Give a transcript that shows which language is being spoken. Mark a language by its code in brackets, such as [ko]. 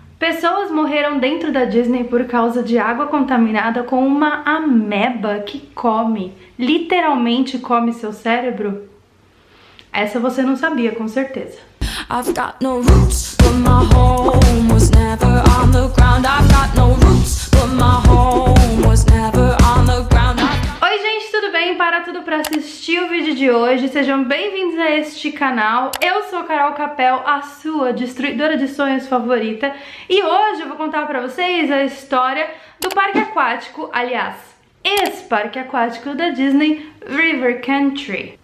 [pt] Pessoas morreram dentro da Disney por causa de água contaminada com uma ameba que come, literalmente come seu cérebro? Essa você não sabia, com certeza. [en] I've got no roots, but my home was never on the ground. I've got no roots, but my home was never on the ground. [pt] Oi gente, tudo bem? Para tudo para assistir o vídeo de hoje. Sejam bem-vindos a este canal. Eu sou Carol Capel, a sua destruidora de sonhos favorita. E hoje eu vou contar para vocês a história do parque aquático, aliás, ex-parque aquático da Disney, River Country.